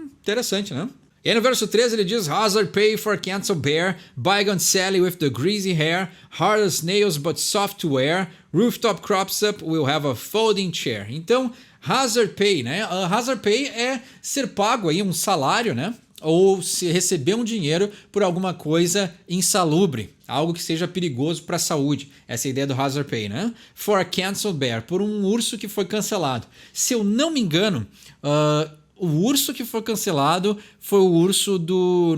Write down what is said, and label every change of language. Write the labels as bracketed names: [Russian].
[Portuguese] Interessante, né? E aí no verso 13 ele diz: [English] Hazard pay for cancel bear, bygone Sally with the greasy hair, hard as nails but soft to wear, rooftop crops up, will have a folding chair. [Portuguese] Então, hazard pay, né? Hazard pay é ser pago aí um salário, né? Ou se receber um dinheiro por alguma coisa insalubre, algo que seja perigoso para a saúde. Essa é a ideia do hazard pay, né? [English] For a cancelled bear, [Portuguese] por um urso que foi cancelado. Se eu não me engano, o urso que foi cancelado foi o urso do...